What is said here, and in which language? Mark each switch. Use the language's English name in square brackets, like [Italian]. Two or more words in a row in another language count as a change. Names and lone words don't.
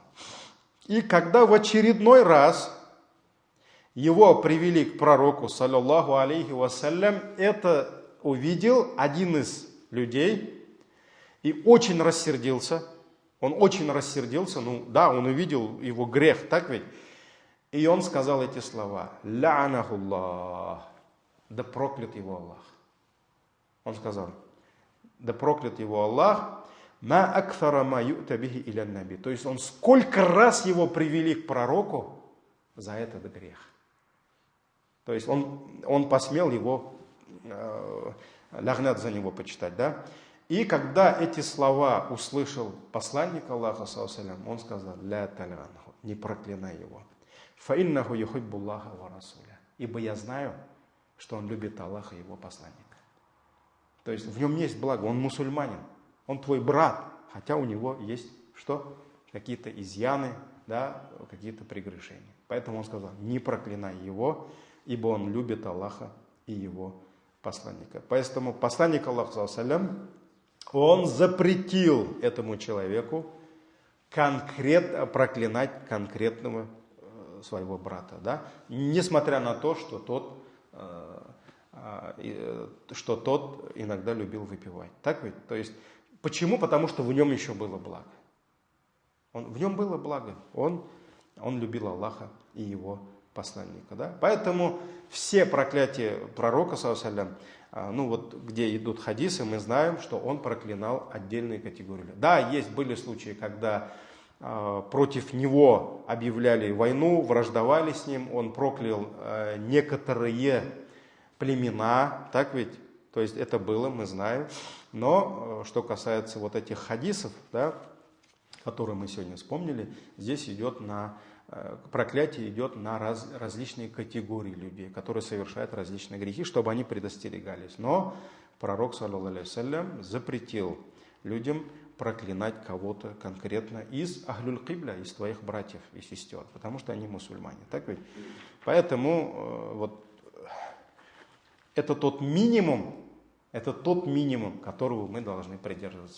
[Russian] И когда в очередной раз его привели к пророку, [Arabic] صلى الله عليه وسلم, [Russian] это увидел один из людей и очень рассердился. Он очень рассердился, он увидел его грех, так ведь? И он сказал эти слова: «Ля'анахуллах», да проклят его Аллах. Он сказал: да проклят его Аллах, [Arabic] ما أكفر ما يؤتى به إلى النبي. [Russian] То есть он сколько раз его привели к пророку за этот грех. То есть он посмел его, лягнат за него почитать, да? И когда эти слова услышал посланник Аллаха, [Arabic] صلى الله عليه وسلم, [Russian] он сказал: [Arabic] لا تلعنه, [Russian] не проклинай его. [Arabic] فإنه يحب الله ورسوله. [Russian] Ибо я знаю, что он любит Аллаха и его посланника. То есть в нем есть благо, он мусульманин, он твой брат, хотя у него есть что? Какие-то изъяны, да, какие-то прегрешения. Поэтому он сказал: не проклинай его, ибо он любит Аллаха и его посланника. Поэтому посланник Аллаха, [Arabic] صلى الله عليه وسلم, [Russian] он запретил этому человеку конкретно проклинать конкретного своего брата, да? Несмотря на то, что тот иногда любил выпивать. Так ведь? То есть, почему? Потому что в нем еще было благо. В нем было благо. Он любил Аллаха и его посланника. Да? Поэтому все проклятия пророка, [Arabic] صلى الله عليه وسلم, [Russian] где идут хадисы, мы знаем, что он проклинал отдельные категории. Да, были случаи, когда против него объявляли войну, враждовали с ним, он проклял некоторые племена, так ведь? То есть это было, мы знаем. Но что касается вот этих хадисов, да, которые мы сегодня вспомнили, здесь проклятие идет на различные категории людей, которые совершают различные грехи, чтобы они предостерегались. Но пророк, [Arabic] صلى الله عليه وسلم, [Russian] запретил людям проклинать кого-то конкретно из [Arabic] أهل القبلة, [Russian] из твоих братьев и сестер, потому что они мусульмане. Так ведь? Поэтому это тот минимум, которого мы должны придерживаться.